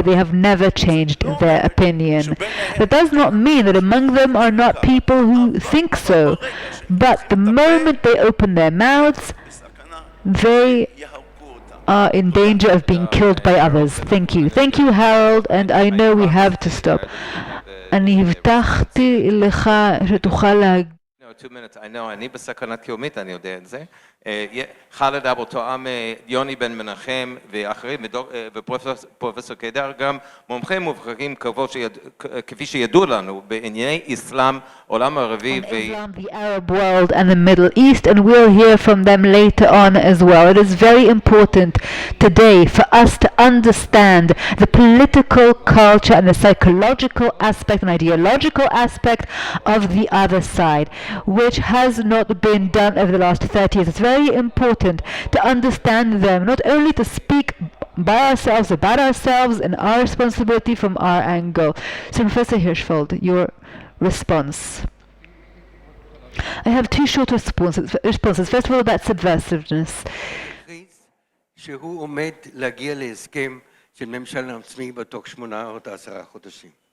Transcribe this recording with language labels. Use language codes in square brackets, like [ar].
[en] They have never changed their opinion. That does not mean that among them are not people who think so. But the moment they open their mouths, they are in danger of being killed by others. Thank you. Thank you, Harold, and I know we have to stop. [he] אני הבטחתי לך שתוכל להגיד. [en] 2 minutes, I know, [he] אני בסכנת קיומית, אני יודע את זה. חאלד אבו תואם, יוני בן מנחם ואחרים, ופרופסור קידר, גם מומחים מובחרים כפי שידעו לנו בענייני אסלאם, עולם ערבי [en] the Arab world and the Middle East, and we'll hear from them later on as well. It is very important today for us to understand the political culture and the psychological aspect and ideological aspect of the other side, which has not been done over the last 30 years. It's very important to understand them, not only to speak by ourselves, about ourselves, and our responsibility from our angle. So, Professor Hirschfeld, your response. I have two short responses. First of all, about subversiveness. [he] שהוא עומד להגיע להסכם של ממשל עצמי בתוך 8 או 10 חודשים.